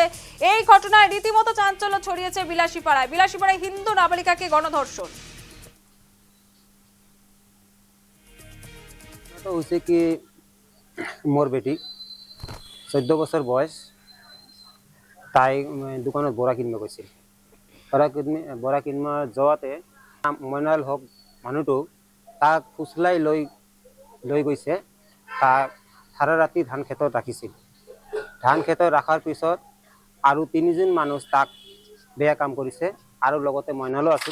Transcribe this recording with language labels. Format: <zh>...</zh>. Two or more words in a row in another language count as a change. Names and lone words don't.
<bn>এই ঘটনায় রীতিমতো চাঞ্চল্য ছড়িয়েছে বিলাসীপাড়ায় হিন্দু নাবালিকাকে গণধর্ষণ। তো হয়েছে কি,</bn> <as>মোর বেটি 14 বছর বয়স, তাই দোকানত বৰা কিনিব গৈছিল। বৰা কিনিব যোৱাতে মইনুল হক মানুহটো তাক ফুচলাই লৈ গৈছে। তাক সাৰা ৰাতি ধান খেতত ৰাখিছিল। ধান খেতত ৰখাৰ পিছত আৰু 3জন মানুহ তাক বেয়া কাম কৰিছে আৰু লগতে মইনুলো আছিল।</as>